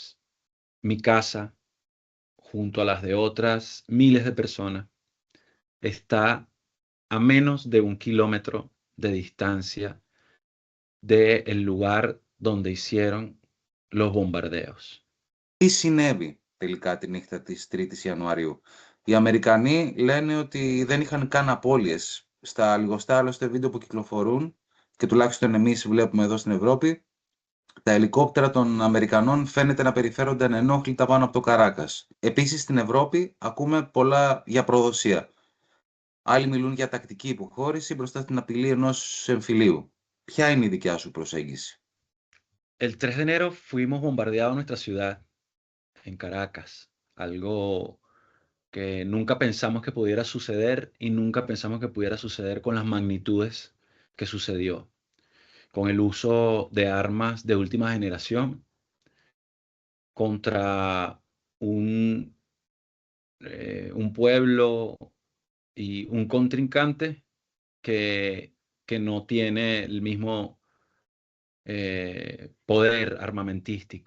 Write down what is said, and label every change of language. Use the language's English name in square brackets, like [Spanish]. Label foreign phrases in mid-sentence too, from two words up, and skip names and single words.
[Spanish] Mi casa, junto a las de otras miles de personas, está a menos de 1 kilómetro de distancia del lugar donde hicieron los bombardeos. [Greek] Τι συνέβη τελικά τη νύχτα της 3ης Ιανουαρίου? Οι Αμερικανοί λένε ότι δεν είχαν καν απώλειες. Στα λιγοστά άλλωστε βίντεο που κυκλοφορούν, και τουλάχιστον εμείς βλέπουμε εδώ στην Ευρώπη, τα ελικόπτερα των Αμερικανών φαίνεται να περιφέρονται ανενόχλητα πάνω από το Καράκας. Επίσης στην Ευρώπη ακούμε πολλά για προδοσία. Άλλοι μιλούν για τακτική υποχώρηση μπροστά στην απειλή ενός εμφυλίου. Ποια είναι η δικιά σου προσέγγιση? [Spanish] El 3 de enero fuimos bombardeados en nuestra ciudad, en Caracas, algo que nunca pensamos que pudiera suceder y nunca pensamos que pudiera suceder con las magnitudes que sucedió, con el uso de armas de última generación contra un pueblo y un contrincante que no tiene el mismo poder armamentístico.